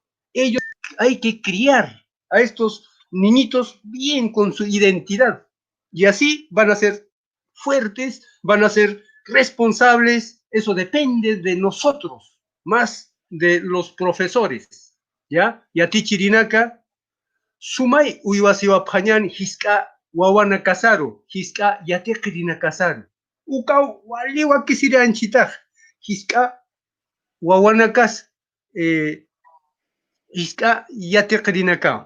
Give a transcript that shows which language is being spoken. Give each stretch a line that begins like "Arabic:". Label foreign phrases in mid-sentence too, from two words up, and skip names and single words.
Spanish: Ellos hay que criar a estos niñitos bien con su identidad. Y así van a ser fuertes, van a ser responsables. Eso depende de nosotros, más de los profesores. ¿Ya? Y a ti,
Aymara: Chirinaka, sumay uywasiwa phañan hisqa wawana kasaru, hisqa yateqrina kasaru. Uka waliwa kisiranchitaq, hisqa wawana kas, hisqa yateqrina ka.